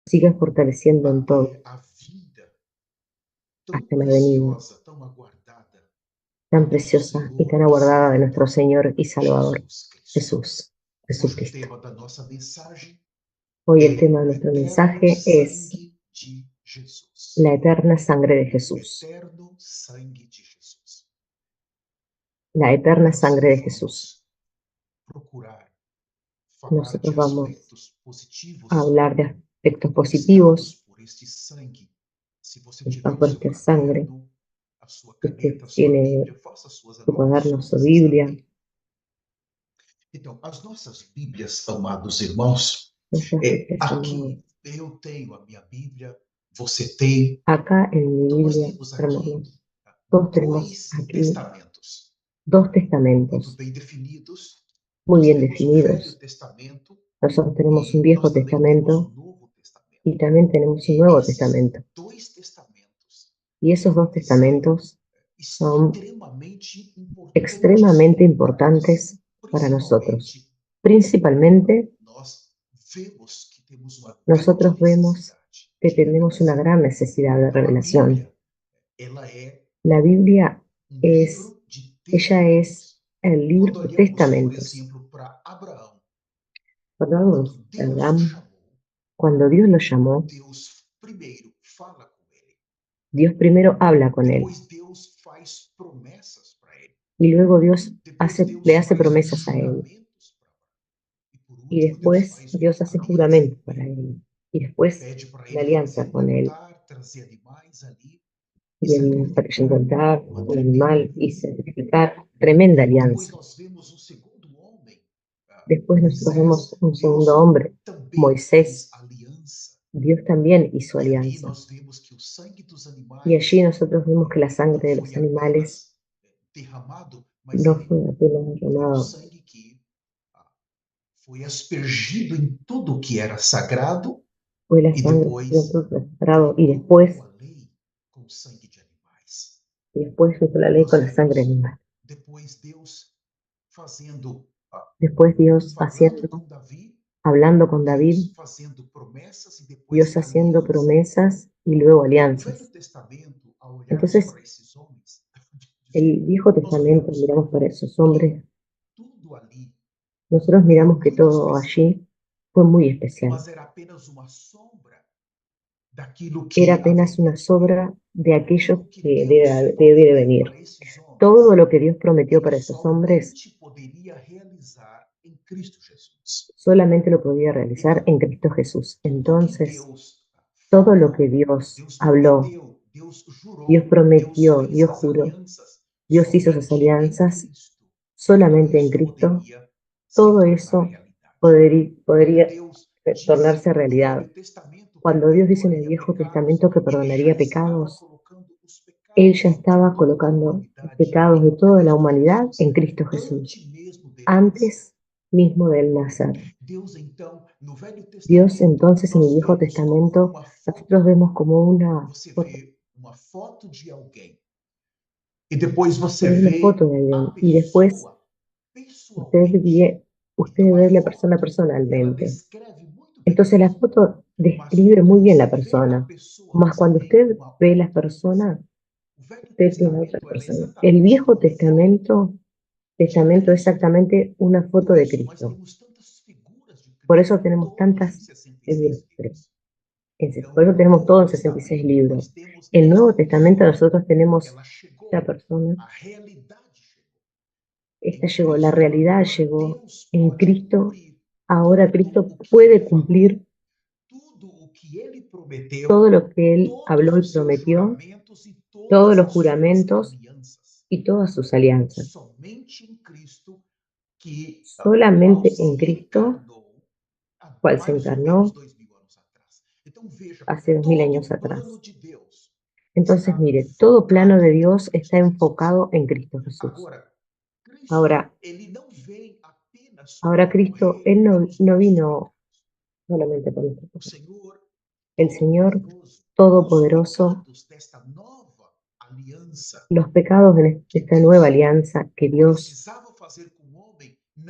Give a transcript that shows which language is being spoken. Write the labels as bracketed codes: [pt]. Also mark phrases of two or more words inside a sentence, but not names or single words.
[es] siga fortaleciendo en todo, [pt] a vida tão [es] hasta la venida preciosa, [pt] tão aguardada [es] tan [pt] do nosso [es] preciosa y tan [pt] Senhor e [es] aguardada de nuestro [pt] Salvador [es] Señor y Salvador, [pt] Jesus Cristo. [es] Jesús, [pt] Hoje o [es] Jesucristo. [pt] tema da nossa mensagem [es] Hoy el [pt] é [es] tema de [pt] o [es] nuestro [pt] eterno [es] mensaje es [pt] sangue de Jesus. [es] la eterna sangre de [pt] O [es] Jesús. [pt] eterno sangue de Jesus. [es] La eterna [pt] Nós [es] sangre de Jesús. [pt] vamos procurar falar [es] Nosotros [pt] de [es] vamos [pt] aspectos [es] a [pt] positivos [es] hablar de aspectos [pt] conquistados [es] positivos [pt] por este sangue. Se você tiver o [es] por [pt] seu [es] esta sangre. [pt] caderno, a sua [es] Si usted [pt] caneta, a sua [es] tiene [pt] Bíblia, faça suas [es] su cuaderno, su [pt] anotações, está [es] Biblia, [pt] bem? Então, as nossas Bíblias, amados irmãos, [es] nuestras Biblias, amados. [pt] aqui eu tenho a minha Bíblia, você tem, [es] Acá en mi [pt] então nós [es] Biblia, [pt] temos aqui [es] hermanos, todos tenemos [pt] dois [es] aquí [pt] testamentos [es] dos [pt] muito [es] testamentos [pt] bem definidos. [es] muy [pt] Nós [es] bien [pt] temos o Velho [es] definidos. [pt] Testamento [es] Nosotros tenemos un [pt] e [es] Viejo [pt] nós também temos o [es] Testamento [pt] Novo Testamento. [es] y también tenemos un [pt] E [es] Nuevo [pt] esses [es] Testamento. [pt] dois testamentos, [es] Y esos dos [pt] eles são [es] testamentos son [pt] extremamente importantes [es] extremadamente [pt] para nós. [es] importantes para nosotros. [pt] Principalmente, [es] Principalmente, [pt] nós vemos que temos uma grande [es] nosotros vemos [pt] necessidade [es] que [pt] de [es] tenemos una [pt] revelação. [es] gran necesidad de [pt] Então, a [es] revelación. [pt] Bíblia, ela é [es] La Biblia es, [pt] livro de [es] ella es [pt] testamentos. [es] el libro [pt] Quando [es] de [pt] olhamos, por [es] testamentos. [pt] exemplo, para Abraão, [es] Cuando [pt] quando [es] hablamos de [pt] Deus o [es] Abraham, [pt] chamou, [es] cuando Dios lo llamó, [pt] Deus primeiro fala com ele, [es] Dios primero habla con él [pt] depois Deus faz promessas para ele, [es] y luego Dios [pt] depois [es] le [pt] Deus [es] hace [pt] faz [es] promesas a él [pt] juramentos para Abraão, e por [es] y [pt] último Deus [es] después [pt] faz [es] Dios [pt] uma [es] hace [pt] aliança [es] juramentos [pt] com [es] para [pt] ele. [es] él y después [pt] Pede para [es] una [pt] ele [es] alianza [pt] fazer [es] con él [pt] contar, trazer animais ali e [es] y el para [pt] sacrificar. [es] encontrar [pt] Uma [es] un [pt] tremenda [es] animal y [pt] aliança. [es] sacrificar, tremenda [pt] Depois [es] alianza. [pt] nós vemos um segundo homem, [es] Después nosotros vemos [pt] Moisés. [es] un segundo [pt] Deus [es] hombre, [pt] também fez [es] Moisés. [pt] aliança. [es] Dios también hizo [pt] E ali [es] alianza. [pt] nós vemos que o sangue dos [es] Y allí [pt] animais [es] nosotros vemos que la [pt] não [es] sangre de los [pt] foi [es] animales [pt] apenas derramado, mas [es] no [pt] ele [es] fue apenas [pt] foi um [es] derramado, [pt] sangue que foi aspergido em tudo que era sagrado [es] fue la [pt] e [es] sangre de [pt] depois [es] todo [pt] ele [es] sagrado [pt] colocou a lei com sangue de animais. [es] y después hizo la ley [pt] Nós [es] con la sangre [pt] vemos [es] animal. [pt] depois Deus fazendo, [es] Después Dios [pt] falando [es] haciendo, [pt] com Davi, [es] hablando con David, [pt] Deus fazendo promessas e depois [es] Dios haciendo [pt] aliança. [es] promesas y luego [pt] Então, o Velho [es] alianzas. [pt] Testamento, ao olharmos [es] Entonces, [pt] para esses homens, [es] el Viejo [pt] nós [es] Testamento, [pt] vemos [es] miramos para esos [pt] que [es] hombres, [pt] tudo ali [es] nosotros [pt] era [es] miramos que [pt] muito [es] todo [pt] especial, [es] allí fue muy especial. [pt] mas era apenas uma sombra daquilo [es] Era [pt] que [es] apenas una [pt] haveria de vir. [es] sobra de aquello [pt] Tudo que [es] que [pt] Deus [es] debe de [pt] prometeu para [es] venir. [pt] esses [es] Todo [pt] homens, [es] lo que Dios prometió [pt] ele [es] para esos hombres [pt] somente poderia realizar em Cristo Jesus. [es] solamente lo podía realizar [pt] Então, [es] en Cristo Jesús. [pt] tudo que [es] Entonces, [pt] Deus [es] todo lo que [pt] falou, [es] Dios [pt] Deus [es] habló, [pt] prometeu, Deus [es] Dios [pt] jurou, Deus [es] prometió, [pt] fez [es] Dios [pt] as [es] juró, [pt] alianças, [es] Dios hizo esas [pt] somente em [es] alianzas, [pt] Cristo tudo [es] solamente en [pt] isso [es] Cristo, [pt] poderia se [es] todo [pt] tornar [es] eso [pt] realidade. Quando [es] podría [pt] Deus [es] tornarse [pt] disse no [es] realidad. [pt] Velho Testamento que [es] Cuando Dios dice en el [pt] perdoaria [es] Viejo [pt] pecados, [es] Testamento que [pt] ele já [es] perdonaría [pt] estava [es] pecados, [pt] colocando os [es] Él ya [pt] pecados de [es] estaba [pt] toda a [es] colocando los [pt] humanidade [es] pecados de [pt] em [es] toda la [pt] Cristo [es] humanidad [pt] Jesus, [es] en Cristo Jesús, [pt] antes mesmo dele nascer. [es] antes mismo del nacer. [pt] Deus, então, no Velho [es] Dios [pt] Testamento, [es] entonces en el [pt] nós [es] Viejo [pt] vemos como [es] Testamento, [pt] uma [es] nosotros [pt] foto. [es] vemos como una [pt] Você [es] foto, [pt] vê uma foto de alguém e depois você [es] es una [pt] vê [es] foto de [pt] a [es] alguien y después [pt] pessoa [es] usted [pt] pessoalmente. [es] usted [pt] Então, a [es] ve la persona [pt] foto, ela [es] personalmente. [pt] descreve muito bem a [es] Entonces la [pt] pessoa. [es] foto [pt] Mas [es] describe [pt] quando [es] muy bien [pt] você [es] la [pt] vê a [es] persona. [pt] pessoa, [es] Mas [pt] você [es] cuando [pt] tem [es] usted [pt] uma [es] ve la [pt] outra [es] persona, [pt] visão. O Velho [es] usted tiene otra [pt] Testamento, ela é [es] persona. El [pt] exatamente [es] Viejo [pt] uma foto de [es] Testamento es [pt] Cristo. [es] exactamente una foto [pt] Por [es] de [pt] isso nós [es] Cristo. [pt] temos tantas figuras de [es] Por [pt] Cristo [es] eso [pt] em [es] tenemos [pt] todos [es] tantas [pt] os 66 [es] figuras. [pt] livros. [es] Por [pt] Então, [es] eso [pt] no [es] tenemos [pt] Novo [es] todos 66 [pt] Testamento, [es] libros. [pt] nós temos [es] El [pt] esta [es] Nuevo Testamento [pt] pessoa. [es] nosotros tenemos [pt] Ela [es] esta [pt] chegou, [es] persona. [pt] a realidade chegou. [es] Esta [pt] Em [es] llegó, la [pt] Cristo, [es] realidad [pt] agora [es] llegó [pt] Deus [es] en [pt] pode [es] Cristo. [pt] cumprir [es] Ahora [pt] tudo [es] Cristo [pt] o que ele [es] puede [pt] falou, [es] cumplir [pt] tudo o que ele prometeu, [es] todo lo que Él [pt] todos [es] habló y [pt] os seus [es] prometió, [pt] juramentos e [es] todos [pt] todas [es] los [pt] as suas [es] juramentos [pt] alianças. [es] y todas sus alianzas. [pt] Somente em Cristo, que o qual [es] Solamente en [pt] se [es] Cristo, [pt] encarnou há [es] cual se [pt] mais ou menos [es] encarnó [pt] 2000 anos atrás. Então veja, [es] hace 2000 años [pt] todo o plano [es] atrás. [pt] de Deus [es] Entonces, [pt] está [es] mire, todo plano [pt] focado [es] de [pt] em [es] Dios está [pt] Cristo Jesus. [es] enfocado en Cristo Jesús. [pt] Agora, Cristo, [es] Ahora, [pt] ele não vem apenas [es] ahora [pt] para [es] Cristo, [pt] morrer [es] Él [pt] pelos [es] no [pt] nossos [es] vino [pt] pecados. [es] solamente por nuestros [pt] O [es] pecados. [pt] Senhor [es] El Señor [pt] Todo-Poderoso, os [es] Todopoderoso, [pt] pecados desta nova aliança [es] los pecados de [pt] que [es] esta nueva [pt] Deus [es] alianza que Dios [pt] precisava fazer com o homem, não se